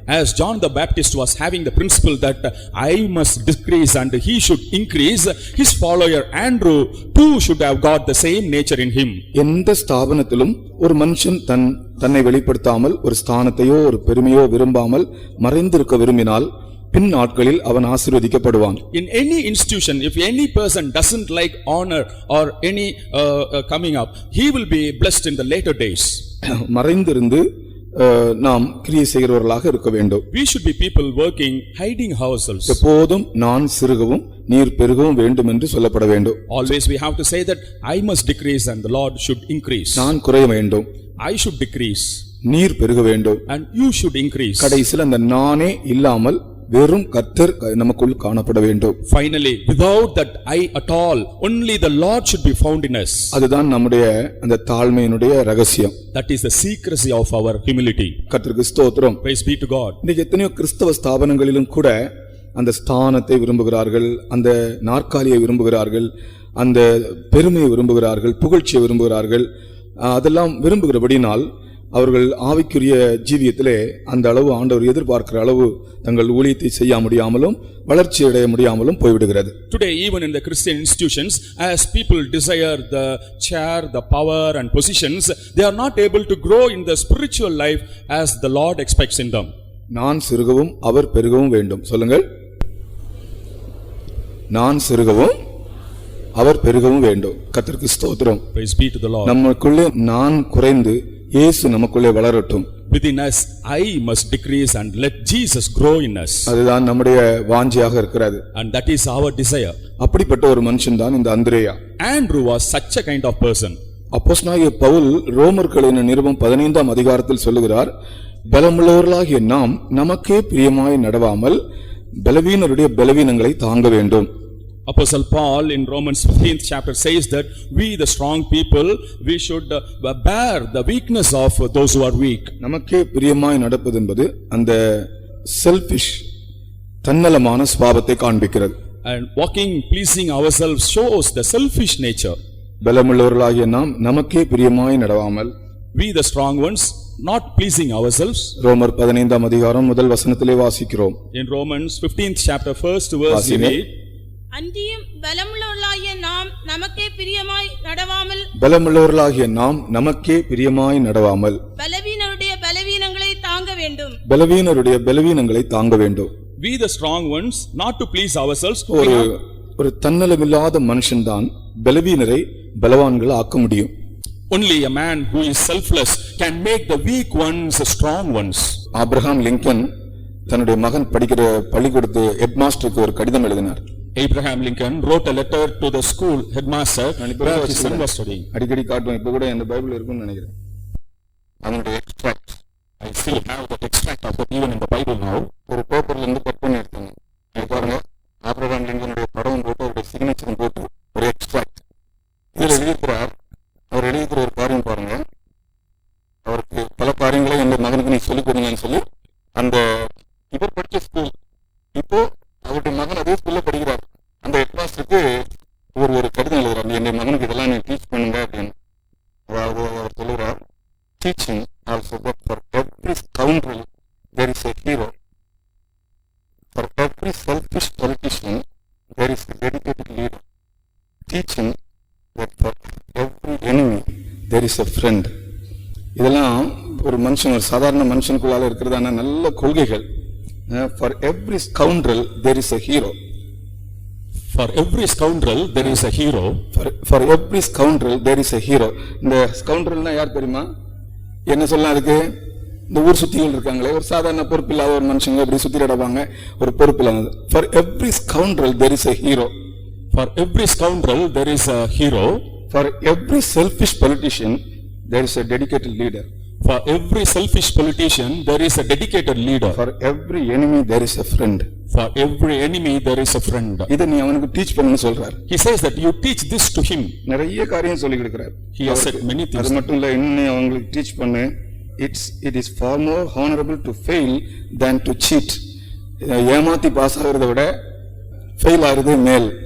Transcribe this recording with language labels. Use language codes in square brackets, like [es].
[en] As John the Baptist was having the principle that I must decrease and he should increase, his follower Andrew too should have got the same nature in him. [ta] எந்த ஸ்தாபனத்திலும் ஒரு மனுஷன் தன்னை வெளிப்படுத்தாமல் ஒரு ஸ்தானத்தையோ ஒரு பெருமையோ விரும்பாமல் மறைந்திருக்க விரும்பினால் பின் நாட்களில் அவன் ஆசீர்வதிக்கப்படுவான். [en] In any institution, if any person doesn't like honor or any coming up, he will be blessed in the later days. [ta] மறைந்திருந்து நாம் கிரியை செய்கிறவர்களாக இருக்க வேண்டும். [en] We should be people working, hiding ourselves. [ta] எப்போதும் நான் சிறுகவும் நீர் பெருகவும் வேண்டும் என்று சொல்லப்பட வேண்டும். [en] Always we have to say that I must decrease and the Lord should increase. [ta] நான் குறைய வேண்டும், [en] I should decrease [ta] நீர் பெருக வேண்டும். [en] and you should increase. [ta] கடைசியில் அந்த நானே இல்லாமல் வெறும் கர்த்தர் நமக்குள் காணப்பட வேண்டும். [en] Finally, without that I at all, only the Lord should be found in us. [ta] அதுதான் நம்முடைய அந்த தாழ்மையினுடைய ரகசியம். [en] That is the secrecy of our humility. [ta] கர்த்தருக்கு ஸ்தோத்திரம். [en] Praise be to God. [ta] இன்னைக்கு எத்தனையோ கிறிஸ்தவ ஸ்தாபனங்களிலும் கூட அந்த ஸ்தானத்தை விரும்புகிறார்கள், அந்த நாற்காலியை விரும்புகிறார்கள், அந்த பெருமையை விரும்புகிறார்கள், புகழ்ச்சியை விரும்புகிறார்கள். அதெல்லாம் விரும்புகிறபடினால் அவர்கள் ஆவிக்குரிய ஜீவியத்திலே அந்த அளவு ஆண்டவர் எதிர்பார்க்கிற அளவு தங்கள் ஊழியத்தை செய்ய முடியாமலும் வளர்ச்சி அடைய முடியாமலும் போய்விடுகிறது. [en] Today even in the Christian institutions, as people desire the chair, the power and positions, they are not able to grow in the spiritual life as the Lord expects in them. [ta] நான் சிறுகவும் அவர் பெருகவும் வேண்டும். சொல்லுங்கள். நான் சிறுகவும் அவர் பெருகவும் வேண்டும். கர்த்தருக்கு ஸ்தோத்திரம். [en] Praise be to the Lord. [ta] நமக்குள்ளே நான் குறைந்து இயேசு நமக்குள்ளே வளரட்டும். [en] Within us I must decrease and let Jesus grow in us. [ta] அதுதான் நம்முடைய வாஞ்சையாக இருக்கிறது. [en] And that is our desire. [ta] அப்படிப்பட்ட ஒரு மனுஷன் தான் இந்த அந்திரேயா. [en] Andrew was such a kind of person. [ta] அப்போஸ்தலனாகிய பவுல் ரோமர்களின் நிருபம் 15ஆம் அதிகாரத்தில் சொல்லுகிறார், பலமுள்ளவர்களாகிய நாம் நமக்கே பிரியமாய் நடவாமல் பலவீனருடைய பலவீனங்களை தாங்க வேண்டும். [en] Apostle Paul in Romans 15th chapter says that we the strong people, we should bear the weakness of those who are weak. [ta] நமக்கே பிரியமாய் நடப்பது என்பது அந்த செல்ஃபிஷ் தன்னலமான சுபாவத்தை காண்பிக்கிறது. [en] And walking pleasing ourselves shows the selfish nature. [ta] பலமுள்ளவர்களாகிய நாம் நமக்கே பிரியமாய் நடவாமல், [en] We the strong ones not pleasing ourselves. [ta] ரோமர் 15ஆம் அதிகாரம் முதல் வசனத்திலே வாசிக்கிறோம். [en] In Romans 15th chapter first verse we read, [ta] அன்றியும் பலமுள்ளவர்களாகிய நாம் நமக்கே பிரியமாய் நடவாமல் பலமுள்ளவர்களாகிய நாம் நமக்கே பிரியமாய் நடவாமல் பலவீனருடைய பலவீனங்களை தாங்க வேண்டும். பலவீனருடைய பலவீனங்களை தாங்க வேண்டும். [en] We the strong ones not to please ourselves. [ta] ஒரு தன்னலமில்லாத மனுஷன்தான் பலவீனரை பலவான்கள் ஆக்க முடியும். [en] Only a man who is selfless can make the weak ones strong ones. [ta] Abraham Lincoln தன்னுடைய மகன் படிக்கிற பள்ளிக்கூடத்து ஹெட்மாஸ்டருக்கு ஒரு கடிதம் எழுதினார். [en] Abraham Lincoln wrote a letter to the school headmaster where his son was studying. [ta] அடிக்கடி காட்டுவேன், இப்ப கூட இந்த பைபிள் இருக்குன்னு நினைக்கிறேன். அதனுடைய extract [en] I still have that extract of that even in the Bible now. [ta] ஒரு பேப்பர்ல இருந்து கட் பண்ணி எடுத்தாங்க. இது பாருங்க, ஆபிரகாம் லிங்கனுடைய படம் போட்டு அவருடைய சிக்னேச்சர் போட்டு ஒரு எக்ஸ்ட்ராக்ட். இதுல எழுதியிருக்கிறார், அவர் எழுதியிருக்கிற ஒரு காரியம் பாருங்க. அவருக்கு பல காரியங்களை என் மகனுக்கு நீ சொல்லிக் கொடுங்கன்னு சொல்லி அந்த இவர் படிச்ச ஸ்கூல், இப்போ அவருடைய மகன் அதே ஸ்கூல்ல படிக்கிறார். அந்த ஹெட்மாஸ்டருக்கு ஒரு கடிதம் எழுதுறாரு, என் மகனுக்கு இதெல்லாம் நீ டீச் பண்ணுங்க அப்படின்னு. அதாவது அவர் சொல்லுறார், [en] teaching also that for every scoundrel there is a hero, for every selfish politician there is a dedicated leader, teaching that for every enemy there is a friend. [ta] இதெல்லாம் ஒரு மனுஷன், ஒரு சாதாரண மனுஷனுக்குள்ளால இருக்கிறதான நல்ல கொள்கைகள். [en] For every scoundrel there is a hero. For every scoundrel there is a hero. For every scoundrel there is a hero. [ta] இந்த ஸ்கவுண்டரல்னா யார் தெரியுமா? என்ன சொல்லலாம் அதுக்கு? இந்த ஊர் சுத்திகள் இருக்காங்களே, ஒரு சாதாரண பொறுப்பில்லாத ஒரு மனுஷங்க அப்படி சுத்தி நடப்பாங்க, ஒரு பொறுப்பில்லாதது. [en] For every scoundrel there is a hero. For every scoundrel there is a hero. For every selfish politician there is a dedicated leader. For every selfish politician there is a dedicated leader. For every enemy there is a friend. For every enemy there is a friend. [ta] இதை நீ அவனுக்கு teach பண்ணு சொல்றார். [en] He says that you teach this to him. [ta] நிறைய காரியம் சொல்லி கொடுக்கிறார். [en] He has said many things. [ta] அது மட்டும் இல்ல, இன்னும் அவங்களுக்கு டீச் பண்ணு. [en] It is far more honorable to fail than to cheat. [ta] ஏமாத்தி பாஸ் ஆகிறத விட ஃபெயில் ஆகிறது மேல்.